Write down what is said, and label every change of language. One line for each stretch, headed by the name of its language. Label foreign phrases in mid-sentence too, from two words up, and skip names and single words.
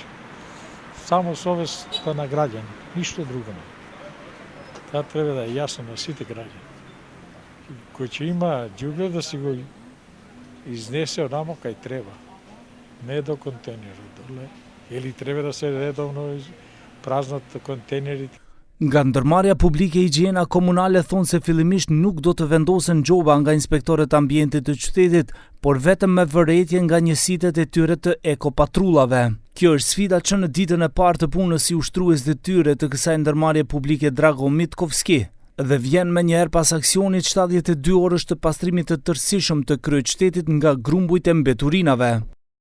Macedonian: Само совеста на граѓани, ништо друго не. Тоа треба да е јасно на сите граѓани. Кој ќе има ѓубре да си го изнесе онамо кај треба. Не до контейнерот доле, или треба да се редовно празнат контейнерите.
Albanian: Nga ndërmarrja publike higjiena komunale thonë se fillimisht nuk do të vendosen gjoba nga inspektorët ambientit të qytetit, por vetëm me vërejtje nga njësitet e tyre të ekopatrullave. Kjo është sfida që në ditën e parë të punës si ushtrues detyre të kësaj ndërmarrje publike Drago Mitkovski dhe vjen me njëherë pas aksionit 72 orësh të pastrimit të tërësishëm të kryeqytetit nga grumbujt e mbeturinave.